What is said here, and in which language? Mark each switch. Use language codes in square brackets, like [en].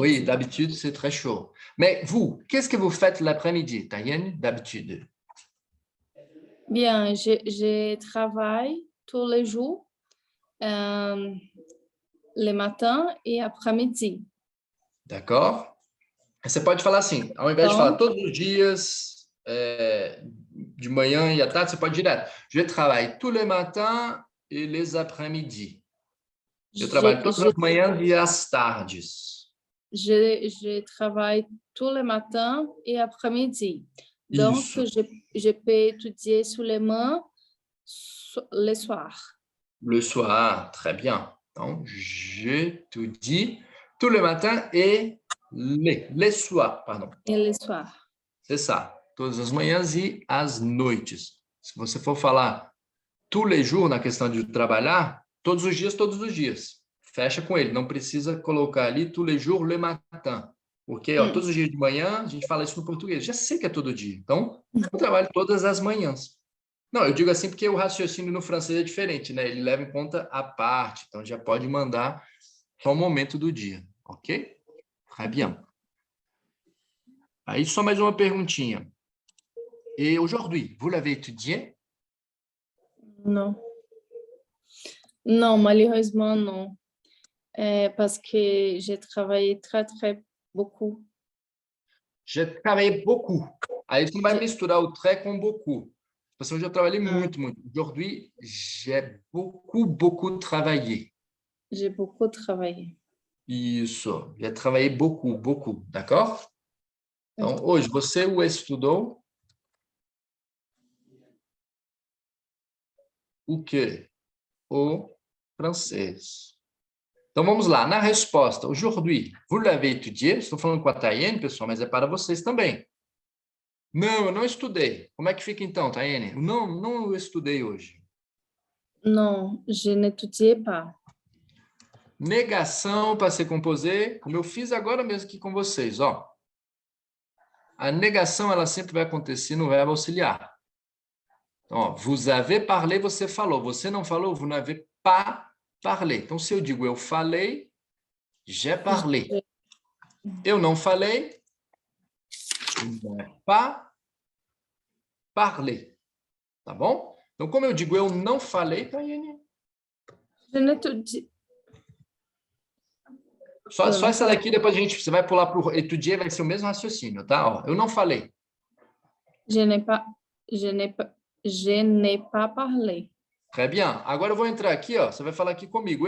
[fr] Oui, d'habitude, c'est très chaud. Mais vous, qu'est-ce que vous faites l'après-midi, Tayene, d'habitude? Bien, je travaille tous les jours, le matin et après-midi. D'accord. [pt] Você pode falar assim, ao invés de falar todos os dias, de manhã e à tarde, você pode direto. [fr] Je travaille tous les matins et les après-midi. [pt] Eu trabalho todas as manhãs e as tardes. [fr] Je travaille tous les matins et après-midi. Donc, je peux étudier seulement le soir. Le soir, très bien. Donc, j'étudie tous les matins et les soirs, pardon. Et le soir. C'est ça. [pt] Todas as manhãs e as noites. Se você for falar [fr] tous les jours [pt] na questão de trabalhar, todos os dias. Fecha com ele. Não precisa colocar ali [fr] tous les jours le matin. [pt] Porque ó, todos os dias de manhã, a gente fala isso no português. Já sei que é todo dia. Então, eu trabalho todas as manhãs. Não, eu digo assim porque o raciocínio no francês é diferente, né? Ele leva em conta a parte. Então, já pode mandar só o momento do dia. Ok? [fr] Très bien. [pt] Aí, só mais uma perguntinha. [fr] Et aujourd'hui, vous l'avez étudié? Non. Non, malheureusement, non. Parce que j'ai travaillé très beaucoup. J'ai travaillé beaucoup. [pt] Aí você não vai misturar o très com beaucoup. [fr] Parce que [pt] hoje eu trabalhei muito. [fr] Aujourd'hui, j'ai beaucoup travaillé. J'ai beaucoup travaillé. [pt] Isso. [fr] J'ai travaillé beaucoup. D'accord? [pt] Então, hoje, você o estudou o quê? O francês. Então, vamos lá. Na resposta, [fr] aujourd'hui, vous l'avez étudié? [pt] Estou falando com a Tayene, pessoal, mas é para vocês também. Não, eu não estudei. Como é que fica então, Tayene? Não eu estudei hoje. [fr] Non, je n'étudiais pas. [pt] Negação para se composer, como eu fiz agora mesmo aqui com vocês, ó. A negação, ela sempre vai acontecer no verbo auxiliar. Então, ó, [fr] vous avez parlé, [pt] você falou. Você não falou, [fr] vous n'avez pas parlé. [pt] Então, se eu digo eu falei, [fr] j'ai parlé. [pt] Eu não falei, [fr] Je n'ai pas parlé. [pt] Tá bom? Então, como eu digo, eu não falei, Tayane? [fr] Je n'étudie. [pt] Só Eu não essa daqui, depois você vai pular para o étudier, vai ser o mesmo raciocínio, tá? Ó, eu não falei. [fr] Je n'ai pas, je n'ai pas, je n'ai pas parlé. Très bien. [pt] Agora eu vou entrar aqui, ó. Você vai falar aqui comigo.